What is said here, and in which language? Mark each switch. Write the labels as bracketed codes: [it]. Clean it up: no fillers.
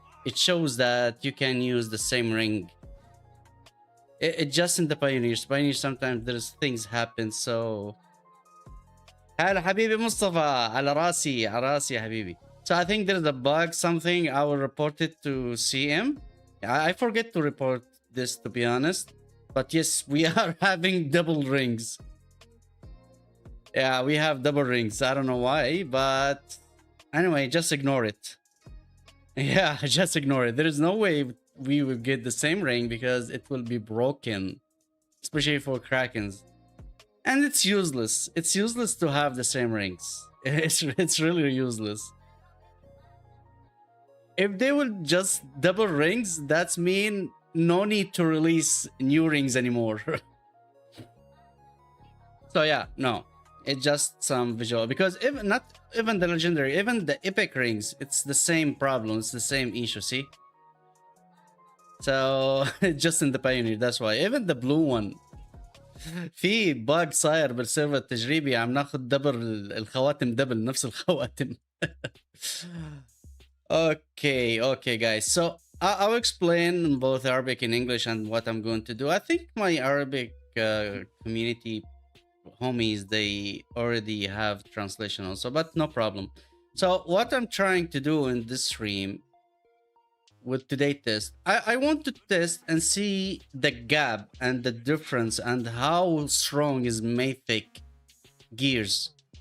[en] It shows that you can use the same ring. It just in the Pioneers. Sometimes there's things happen, so... [ar] هلا حبيبي مصطفى، على راسي يا حبيبي. [en] So I think there's a bug, something. I will report it to CM. I forget to report this, to be honest. But yes, we are having double rings. Yeah, we have double rings. I don't know why, but anyway, just ignore it. Yeah, just ignore it. There is no way we will get the same ring because it will be broken, especially for Krakens. And it's useless. It's useless to have the same rings. It's really useless. If they will just double rings, that's mean no need to release new rings anymore. So yeah, no, it's just some visual, because not even the legendary, even the epic rings, it's the same problem, it's the same issue. See, so just in the Pioneer, that's why. Even the blue one, [ar] في باج صاير بالسيرفر التجريبي، عم ناخذ دبل الخواتم، دبل نفس الخواتم. [en] Okay, guys. So I'll explain both Arabic and English and what I'm going to do. I think my Arabic community homies, they already have translation also, but no problem. So what I'm trying to do in this stream with today's test, I want to test and see the gap and the difference and how strong is Mythic Gears.